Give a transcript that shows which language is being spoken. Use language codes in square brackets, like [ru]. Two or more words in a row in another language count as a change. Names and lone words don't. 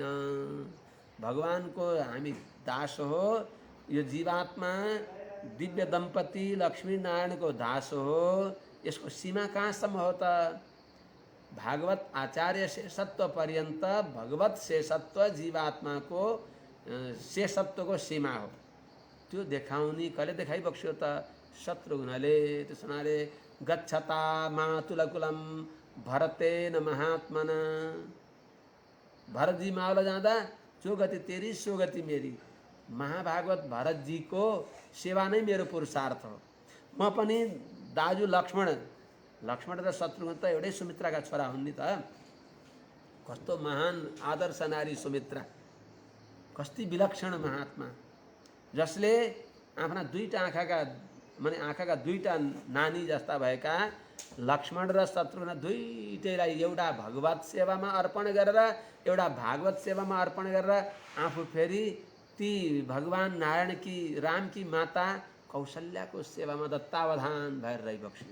[ne] भगवानको हामी दास हो, यो जीवात्मा दिव्य दम्पति लक्ष्मी नारायणको दास हो। यसको सीमा कहाँसम्म हो त? भागवत आचार्य शेषत्व पर्यन्त भगवत शेषत्व जीवात्माको शेषत्वको सीमा हो। त्यो देखाउने कसले देखाइबक्स्यो त? शत्रुघ्नले। त्यस हुनाले [sa] गच्छता मातुलकुलम भरतेन महात्मना, [ne] भरतजी मावल जाँदा [hi] जो गति तेरी सो गति मेरी। [ne] महाभागवत भरतजीको सेवा नै मेरो पुरुषार्थ हो। म पनि दाजु लक्ष्मण र शत्रुघ्न त एउटै सुमित्राका छोरा हुन् नि त। कस्तो महान आदर्श नारी सुमित्रा, कस्ती विलक्षण महात्मा, जसले आफ्ना दुईटा आँखाका दुईटा नानी जस्ता भएका लक्ष्मण र शत्रुघ्न दुईटैलाई एउटा भगवत सेवामा अर्पण गरेर एउटा भागवत सेवामा अर्पण गरेर आफू फेरि ती भगवान नारायणकी रामकी माता कौशल्याको सेवामा दत्तावधान भएर रहिबक्स्यो।